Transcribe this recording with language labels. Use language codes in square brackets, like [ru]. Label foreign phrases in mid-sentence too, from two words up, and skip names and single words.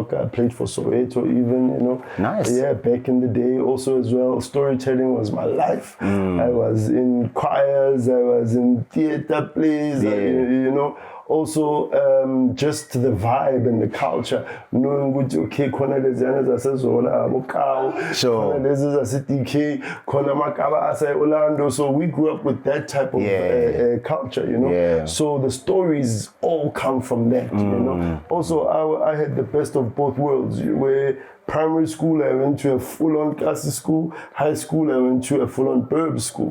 [en] I played for Soweto even, Nice. Yeah, back in the day also as well. Storytelling was my life. I was in choirs. I was in theater plays. Also, just the vibe and the culture, knowing which okay, [zu] khona leziyana zaseZola, Mokau, khona lezi zaseDK, khona Makaba ase Orlando. [en] So we grew up with that type of culture, you know. Yeah. So the stories all come from that, you know. Also, I had the best of both worlds, where primary school, I went to a full-on classic school. High school, I went to a full-on burb school.